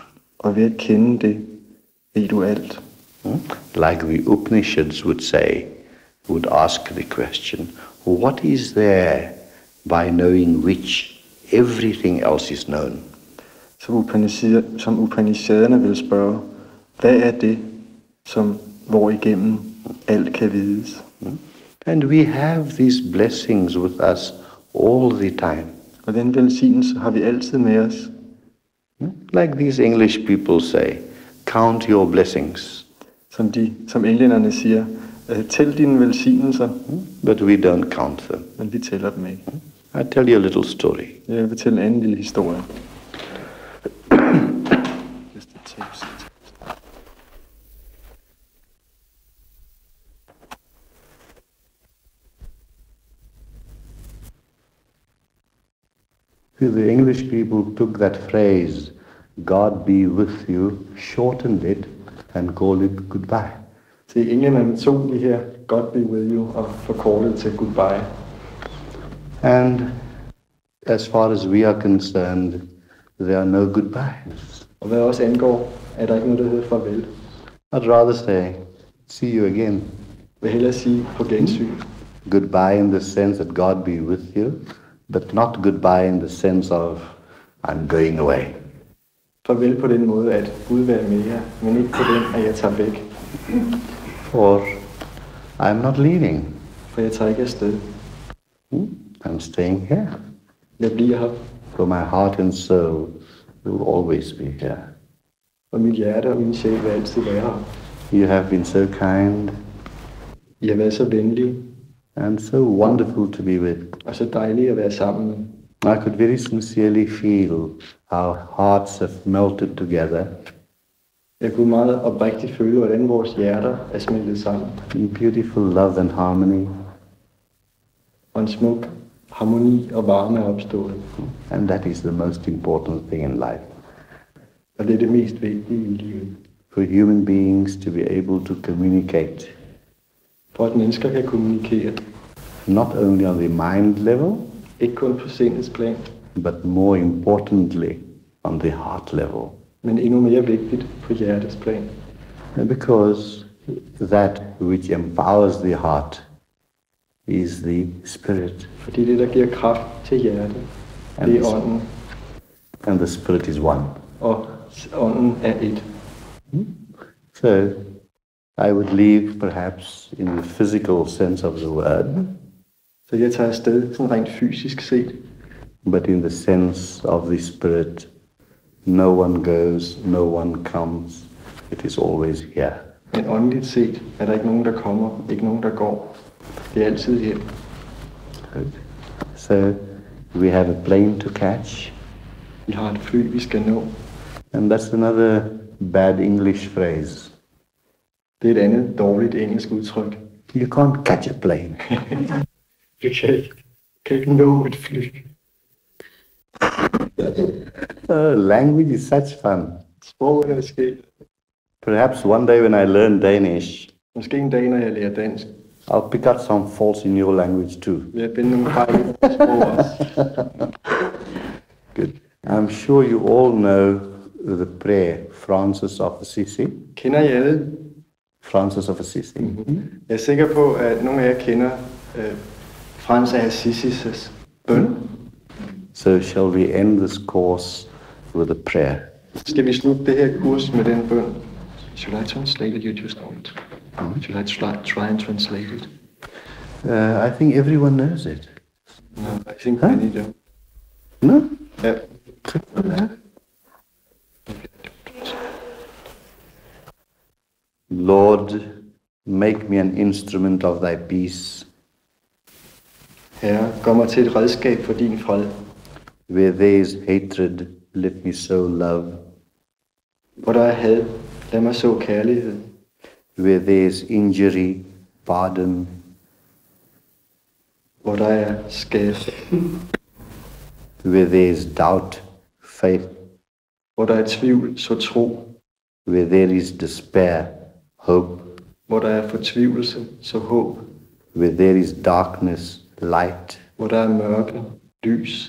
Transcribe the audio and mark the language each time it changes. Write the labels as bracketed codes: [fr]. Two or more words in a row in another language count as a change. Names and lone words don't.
[da] Og ved at kende det, ved du alt. [en] Like the Upanishads would say, would ask the question, what is there by knowing which everything else is known? [da] Som Upanishaderne vil spørge, hvad er det, hvor igennem alt kan vides? [en] And we have these blessings with us all the time. [da] Og den velsignelse har vi altid med os. [en] Like these English people say, count your blessings. [da] Som englænderne siger, tæl dine velsignelser. [en] But we don't count them. [da] Men vi tæller dem ikke. [en] I'll tell you a little story. [da] Jeg vil fortælle en anden lille historie. [en] The English people took that phrase, God be with you, shortened it and called it goodbye. [da] Til englænderne tog de her, [en] God be with you, [da] og forkortede til goodbye. [en] And as far as we are concerned, there are no goodbyes. [da] Og hvad også angår, er der ikke noget, der hedder farvel. [en] I'd rather say, see you again. [da] Jeg vil hellere sige på gensyn. [en] Goodbye in the sense that God be with you, but not goodbye in the sense of, I'm going away. [da] Farvel på den måde, at Gud være med jer, men ikke på den, at jeg tager væk. [en] Or, I'm not leaving. [da] For jeg tager ikke afsted. [en] I'm staying here. [da] Jeg bliver her. [en] For my heart and soul will always be here. [da] Og mit hjerte og min sjæl vil altid være her. [en] You have been so kind. [da] I har været så venlige. [en] And so wonderful to be with. [da] Og så dejligt at være sammen med. [en] I could very sincerely feel how hearts have melted together. [da] Jeg kunne meget oprigtigt føle, hvordan vores hjerter er smeltet sammen. [en] In beautiful love and harmony. [da] Og en smuk harmoni og varme er opstået. [en] And that is the most important thing in life. [da] Og det er det mest vigtige i livet. [en] For human beings to be able to communicate. [da] For at mennesker kan kommunikere. [en] Not only on the mind level. [da] Ikke kun på sindets plan. [en] But more importantly on the heart level. [da] Men endnu mere vigtigt på hjertets plan. [en] Because that which empowers the heart is the spirit. [da] Fordi det, der giver kraft til hjertet, det er ånden. [en] And the spirit is one. [da] Og ånden er et. [en] So, I would leave perhaps in the physical sense of the word. [da] Så jeg tager afsted sådan rent fysisk set. [en] But in the sense of the spirit, no one goes, no one comes. It is always here. [da] Men åndeligt set er der ikke nogen, der kommer, ikke nogen, der går. Det er altid her. [en] Good. So, we have a plane to catch. [da] Vi har et fly, vi skal nå. [en] And that's another bad English phrase. [da] Det er et andet dårligt engelsk udtryk. [en] You can't catch a plane. [da] Du kan ikke nå et fly. [en] Language is such fun. [da] Sproget er sket. [en] Perhaps one day when I learn Danish, [da] Måske en dag, når jeg lærer dansk, [en] I'll pick out some faults in your language too. [da] vil jeg finde nogle fejl i sprog også. [en] Good. I'm sure you all know the prayer, Francis of Assisi. [da] Kender I alle? Francis of Assisi. Jeg er sikker på, at nogle af jer kender Frans af Assisis' bøn. [en] So shall we end this course with a prayer. [da] Skal vi slutte det her kurs med den bøn? [en] Should I translate it? You just don't. Should I try and translate it? I think everyone knows it. No, I think many don't. No? Yeah. Lord, make me an instrument of thy peace. [da] Herre, gør mig til et redskab for din fred. [en] Where there is hatred, let me sow love. [da] Hvor der er had, lad mig så kærlighed. [en] Where there is injury, pardon. [da] Hvor der er skade. [en] Where there is doubt, faith. [da] Hvor der er tvivl, så tro. [en] Where there is despair, hope. [da] Hvor der er fortvivlelse, så håb. [en] Where there is darkness, light. [da] Hvor der er mørke, lys.